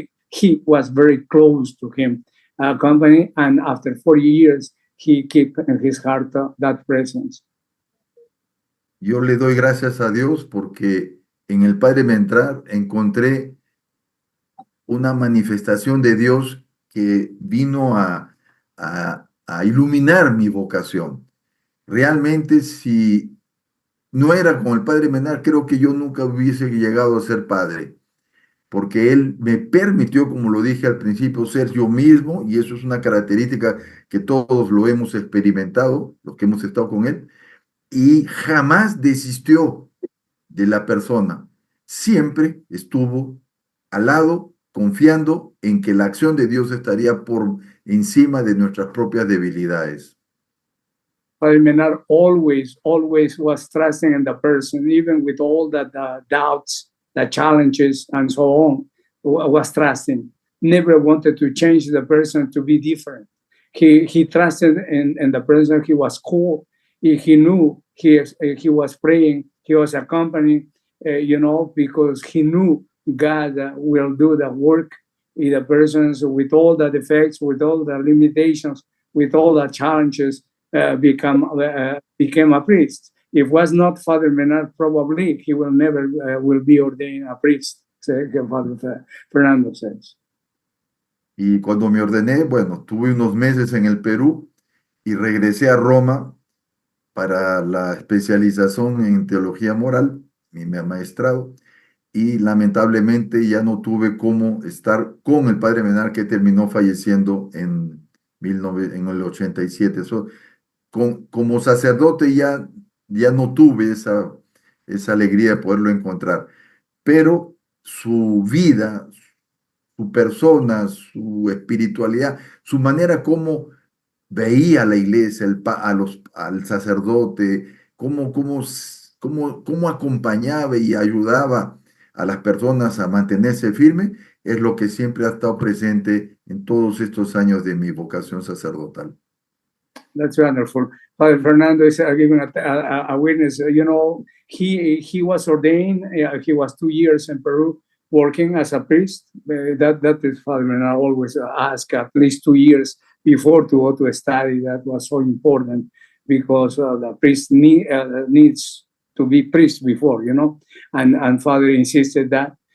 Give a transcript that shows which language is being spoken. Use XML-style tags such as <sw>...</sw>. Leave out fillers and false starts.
<en>He was very close to him, company, and after 40 years, he kept in his heart that presence.</en> <es>Yo le doy gracias a Dios porque en el Padre Menard encontré una manifestación de Dios que vino a iluminar mi vocación. Realmente, si no era con el Padre Menard, creo que yo nunca hubiese llegado a ser padre, porque él me permitió, como lo dije al principio, ser yo mismo, y eso es una característica que todos lo hemos experimentado, los que hemos estado con él, y jamás desistió de la persona. Siempre estuvo al lado, confiando en que la acción de Dios estaría por encima de nuestras propias debilidades.</es> <en>Father Menard always was trusting in the person, even with all the doubts, the challenges, and so on, was trusting. Never wanted to change the person to be different. He trusted in the person he was called. He knew he was praying, he was accompanying, because he knew God will do the work in the persons with all the defects, with all the limitations, with all the challenges, became a priest. If it was not Father Menard, probably he will never will be ordained a priest, Father Fernando says.</en> <es>Y cuando me ordené, bueno, tuve unos meses en el Perú y regresé a Roma para la especialización en teología moral, mi maestrado, y lamentablemente ya no tuve cómo estar con el Padre Menard, que terminó falleciendo en el 87. Como sacerdote ya no tuve esa alegría de poderlo encontrar, pero su vida, su persona, su espiritualidad, su manera como veía a la iglesia, al sacerdote, cómo acompañaba y ayudaba a las personas a mantenerse firme, es lo que siempre ha estado presente en todos estos años de mi vocación sacerdotal.</es> <en>That's wonderful. Father Fernando is giving a witness. He was ordained. He was 2 years in Peru working as a priest. That is Father Menard always ask at least 2 years before to go to a study. That was so important because the priest needs to be priest before, and Father insisted that.</en>